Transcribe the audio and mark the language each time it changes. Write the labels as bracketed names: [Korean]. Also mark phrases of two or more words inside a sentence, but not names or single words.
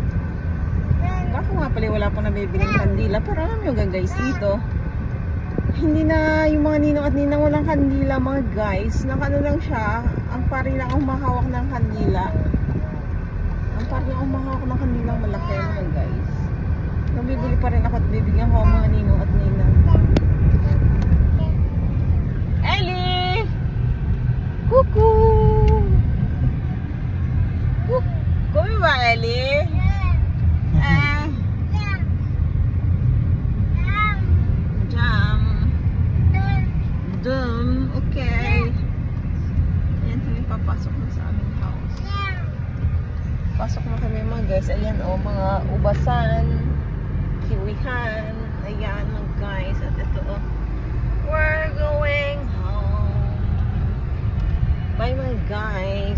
[Filipino] Baka nga pala wala pang nabibiling kandila. Pero alam nyo guys dito, hindi na yung mga ninong at ninang walang kandila mga guys. Nakano lang siya, ang pari lang ang mahawak ng kandila. Ang pari lang ang mahawak ng kandila malaki mga guys. Nabibili pa rin ako at bibigyan ko ang mga ninong at ninang. [Italian] Ellie! Cuckoo! Come va Ellie? Jam. Dum. Okay. [Filipino] Ayan kami papasok na sa aming house. Pasok na kami mga guys. Ayan o, mga ubasan, kiwihan. Ayan mga guys. At ito o, [English] we're going home. Bye my guys.